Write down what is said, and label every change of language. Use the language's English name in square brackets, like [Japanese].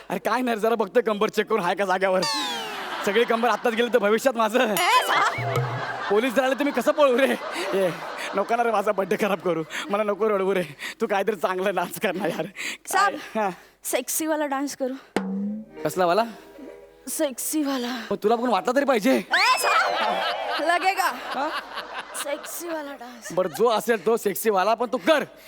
[Marathi] अरे काय नाही रे, जरा बघतोय कंबर चेक करून हाय का जाग्यावर सगळी कंबर आताच गेली तर भविष्यात माझं [Hindi] ए साहब [Marathi] पोलीस झाले तर मी कसं पळू रे ए नको ना रे माझा बर्थडे खराब करू मला नको रडवू रे तू काहीतरी चांगलं डान्स कर ना यार [Hindi] साहब [Marathi] हा. सेक्सी वाला डांस करू कसला वाला सेक्सी वाला मग तुला पण वाटला तरी पाहिजे [Hindi] ए साहब लगेगा सेक्सी वाला डांस [Marathi] बरं जो असेल तो सेक्सी वाला पण तू कर